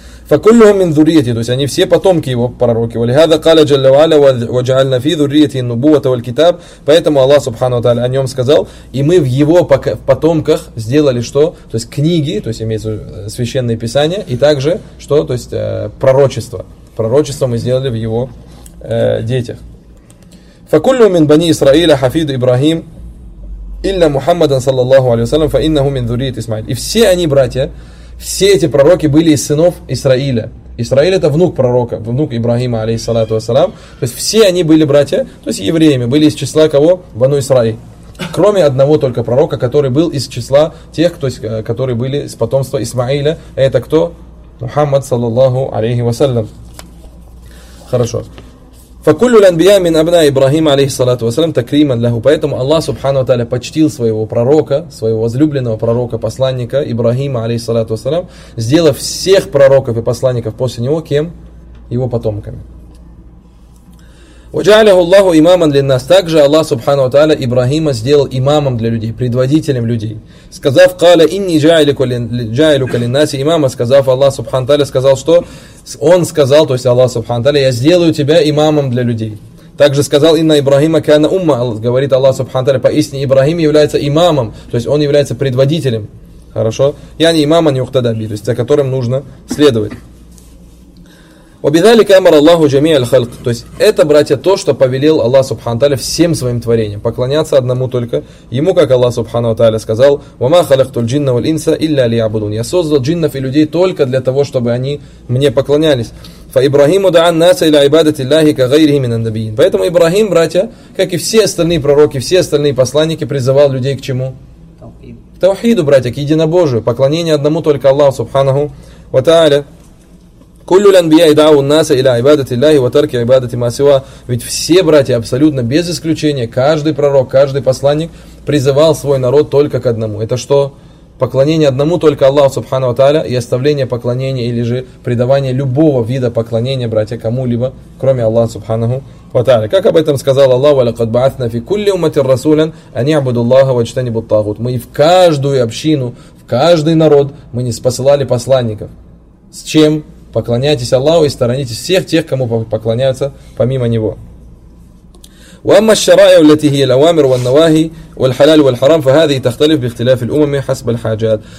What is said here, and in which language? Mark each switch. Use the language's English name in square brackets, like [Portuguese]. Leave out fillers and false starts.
[Arabic] فكلهم من ذريته, [Russian] то есть они все потомки его пророки. [Arabic] ولهذا قال جل وعلا وجعلنا في ذريته النبوة والكتاب, [Russian] поэтому Аллах سبحانه وتعالى о нем сказал, и мы в его потомках сделали что? То есть книги, то есть имеется священные писания, и также что? То есть пророчество. Пророчество мы сделали в его детях. [Arabic] فكل من بني إسرائيل حفيد إبراهيم إلا محمد صلى الله عليه وسلم فإنه من ذرية إسماعيل. [Russian] И все они братья, все эти пророки были из сынов Исраиля. Исраиль — это внук пророка, внук Ибрахима алейхиссалату вассалам. То есть все они были братья, то есть евреями, были из числа кого? Бану Исраиль. Кроме одного только пророка, который был из числа тех, то есть которые были из потомства Исмаиля. Это кто? Мухаммад صلى الله عليه وسلم. Хорошо. [Arabic] فكل الأنبياء من أبناء إبراهيم عليه الصلاة والسلام تكريما له. [Russian] Поэтому Аллах سبحانه وتعالى почтил своего пророка, своего возлюбленного пророка, посланника Ибрахима عليه الصلاة والسلام, сделав всех пророков и посланников после него кем? Его потомками. [Arabic] وجعله الله إماما للناس. [Russian] Также Аллах سبحانه وتعالى Ибрахима сделал имамом для людей, предводителем людей, сказав: [Arabic] قال إني جعلك للناس إماما. [Russian] Сказав Аллах سبحانه وتعالى, сказал что? Он сказал, то есть Аллах Субхану Тааля, я сделаю тебя имамом для людей. Также сказал [Arabic] Инна Ибрахима кана умма, [Russian] говорит Аллах Субхану Тааля, поистине Ибрахим является имамом, то есть он является предводителем. Хорошо? Я не имама нюхтадаби, то есть за которым нужно следовать. [Arabic] وبذلك أمر الله جميع الخلق. [Russian] То есть это, братья, то, что повелел Аллах Субхану Тааля всем своим творениям, поклоняться одному только ему, как Аллах Субхану Тааля сказал: [Arabic] وما خلقت الجن والإنس إلا ليعبدون. [Russian] Я создал джиннов и людей только для того, чтобы они мне поклонялись. [Arabic] فإبراهيم دعا الناس إلى عبادة الله كغيره من النبيين. [Russian] Поэтому Ибрахим, братья, как и все остальные пророки, все остальные посланники, призывал людей к чему? К таухиду, братья, к единобожию, поклонение одному только Аллаху Субханаху ва Тааля. [Arabic] كل الأنبياء دعوا الناس إلى عبادة الله وترك عبادة ما سواه. [Russian] Ведь все братья абсолютно без исключения, каждый пророк, каждый посланник призывал свой народ только к одному. Это что? Поклонение одному только Аллаху Субхану ва Тааля и оставление поклонения или же предавание любого вида поклонения, братья, кому-либо, кроме Аллаха Субхану ва Тааля. [Arabic] Как об этом сказал Аллах: وَلَقَدْ بَعَثْنَا فِي كُلِّ أُمَّةٍ رَسُولًا أَنْ يَعْبُدُوا اللَّهَ وَاجْتَنِبُوا الطَّاغُوتَ. [Russian] Мы в каждую общину, в каждый народ мы не посылали посланников. С чем? Поклоняйтесь Аллаху и сторонитесь всех тех, кому поклоняются помимо него. [Arabic] وَأَمَّا الشَّرَائِعُ الَّتِي هِيَ الْأَوَامِرُ وَالنَّوَاهِي وَالْحَلَالُ وَالْحَرَامُ فَهَذِهِ تَخْتَلِفُ بِاخْتِلَافِ الْأُمَمِ حَسْبَ الْحَاجَاتِ.